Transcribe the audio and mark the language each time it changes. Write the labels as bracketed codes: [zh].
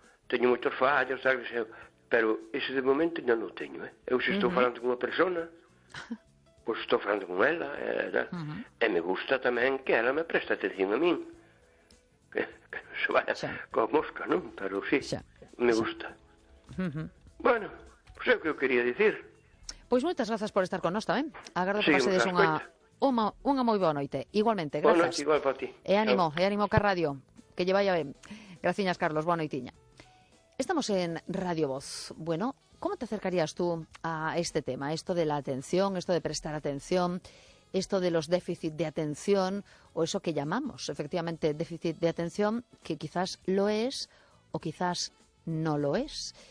[gl] Teño moitos fallos, tal, pero ese de momento non o teño. Eu se estou falando con unha persona, pois estou falando con ela. E me gusta tamén que ela me preste atención a min. Que non se vaya coa mosca, non? Pero sí, me gusta. Bueno, pois é o que eu quería dicir. Pois moitas grazas por estar con nós tamén. Agardo que pasedes unha moi boa noite. Igualmente, grazas. Boa noite, igual para ti. E ánimo, e ánimo ca radio. Que lle vaya ben. Graciñas, Carlos, boa noitiña. Estamos en Radio Voz. [es] Bueno, como te acercarías tú a este tema? Esto de la atención, esto de prestar atención, esto de los déficit de atención, o eso que llamamos, efectivamente, déficit de atención, que quizás lo es o quizás no lo es.